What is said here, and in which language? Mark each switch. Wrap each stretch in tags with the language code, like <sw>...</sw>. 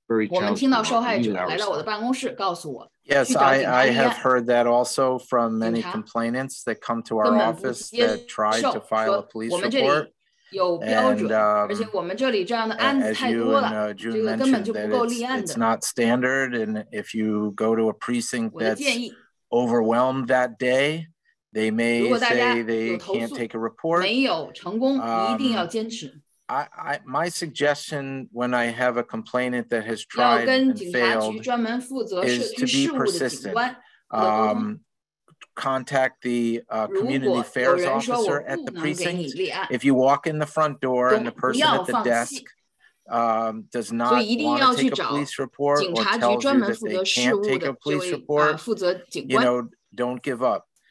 <zh>我们听到受害者来到我的办公室告诉我</zh> <en>Yes, I have heard that also from many complainants that come to our office that try to file a police report.</en> <zh>有标准，而且我们这里这样的案子太多了，这个根本就不够立案的。</zh> <en>It's not standard, and if you go to a precinct that's overwhelmed that day, they may say they can't take a report.</en> <zh>没有成功，你一定要坚持。</zh> <en>My suggestion when I have a complainant that has tried and failed is to be persistent. Contact the community affairs officer at the precinct. If you walk in the front door and the person at the desk does not want to take a police report or tells you that they can't take a police report, you know, don't give up.</en>